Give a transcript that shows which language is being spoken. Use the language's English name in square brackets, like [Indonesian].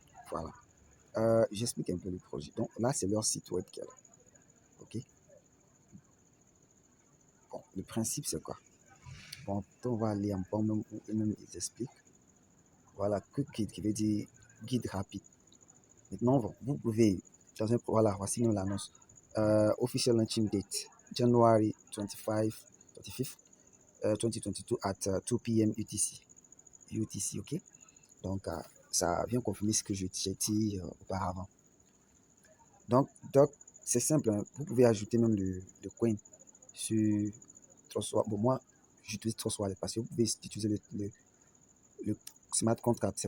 [French] Voilà. J'explique un peu le projet. Donc, là, c'est leur site web qui est là. OK? Bon, le principe, c'est quoi? Bon, on va aller en bas, même où eux-mêmes ils expliquent. Voilà, [English] quick guide [French] qui veut dire guide rapide. Maintenant, vous pouvez, voilà, voici nous l'annonce. [English] Official launching date, January 25, 25th, 2022 at 2 p.m. UTC. UTC, ok? [French] Donc, ça vient confirmer ce que j'ai dit auparavant. Donc, c'est simple, hein. Vous pouvez ajouter même le coin sur Trustwallet. Bon, moi, j'utilise Trustwallet parce que vous pouvez utiliser le smart contract.